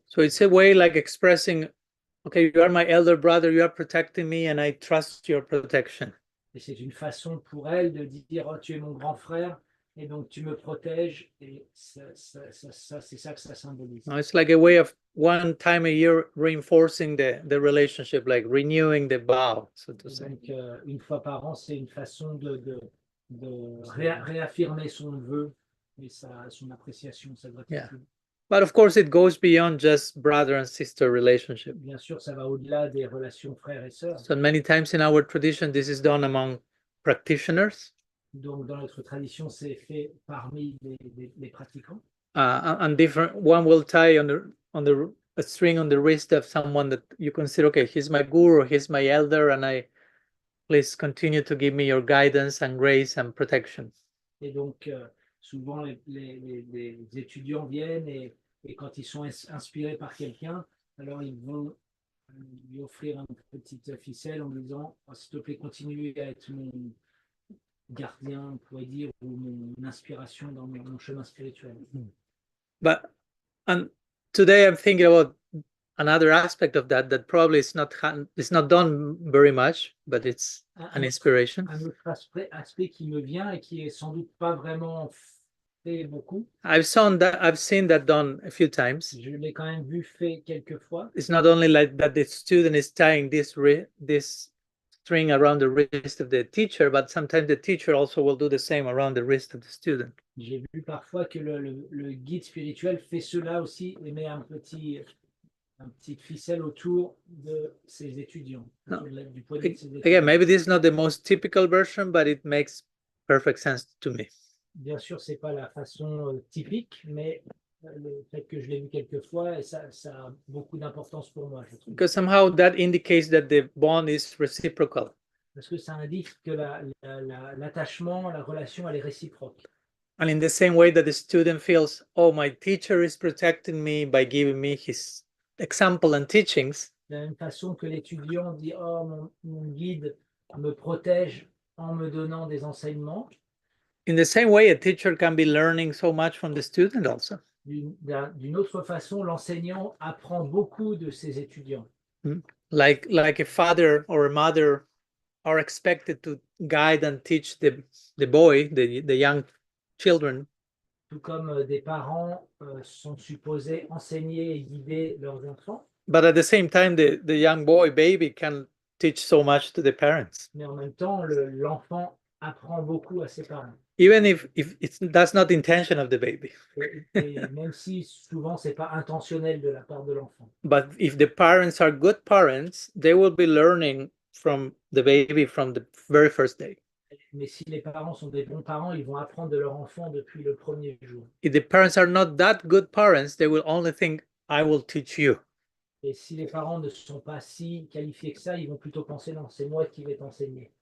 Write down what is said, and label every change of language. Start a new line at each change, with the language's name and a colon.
English: So it's a way like expressing, okay, you are my elder brother, you are protecting me, and I trust your protection.
French: Et c'est une façon pour elle de dire oh, tu es mon grand frère et donc tu me protèges. Et c'est ça que ça symbolise.
English: Now, it's like a way of one time a year reinforcing the relationship, like renewing the vow, so to say.
French: Donc, une fois par an, c'est une façon de réaffirmer son vœu et son appréciation, sa gratitude.
English: Yeah. But of course, it goes beyond just brother and sister relationship.
French: Bien sûr, ça va au-delà des relations frères et sœurs.
English: So many times in our tradition, this is done among practitioners.
French: Donc, dans notre tradition, c'est fait parmi les pratiquants.
English: And different. One will tie a string on the wrist of someone that you consider, okay, he's my guru, he's my elder, and please continue to give me your guidance and grace and protection.
French: Et donc, souvent, les étudiants viennent et quand ils sont inspirés par quelqu'un, alors ils vont lui offrir une petite ficelle en lui disant oh, s'il te plaît, continue à être gardien, on pourrait dire, ou mon inspiration dans mon chemin spirituel.
English: But and today I'm thinking about another aspect of that probably is not done very much, but it's an inspiration.
French: Un autre aspect qui me vient et qui est sans doute pas vraiment fait beaucoup.
English: I've seen that done a few times.
French: Je l'ai quand même vu fait quelques fois.
English: It's not only like that the student is tying this string around the wrist of the teacher, but sometimes the teacher also will do the same around the wrist of the student.
French: J'ai vu parfois que le guide spirituel fait cela aussi et met un petit ficelle autour de ses étudiants.
English: No.
French: Du poignet de ses étudiants.
English: Again, maybe this is not the most typical version, but it makes perfect sense to me.
French: Bien sûr, c'est pas la façon typique, mais le fait que je l'ai vu quelques fois, ça a beaucoup d'importance pour moi, je trouve.
English: Because somehow that indicates that the bond is reciprocal.
French: Parce que ça indique que l'attachement, la relation, elle est réciproque.
English: And in the same way that the student feels, oh, my teacher is protecting me by giving me his example and teachings.
French: De la même façon que l'étudiant dit, oh, mon guide me protège en me donnant des enseignements.
English: In the same way, a teacher can be learning so much from the student also.
French: D'une autre façon, l'enseignant apprend beaucoup de ses étudiants.
English: Like a father or a mother are expected to guide and teach the boy, the young children.
French: Tout comme des parents sont supposés enseigner et guider leurs enfants.
English: But at the same time, the young baby can teach so much to the parents.
French: Mais en même temps, l'enfant apprend beaucoup à ses parents.
English: Even if that's not the intention of the baby.
French: Et même si souvent c'est pas intentionnel de la part de l'enfant.
English: But if the parents are good parents, they will be learning from the baby from the very first day.
French: Mais si les parents sont des bons parents, ils vont apprendre de leur enfant depuis le premier jour.
English: If the parents are not that good parents, they will only think, I will teach you.
French: Et si les parents ne sont pas si qualifiés que ça, ils vont plutôt penser, non, c'est moi qui vais t'enseigner.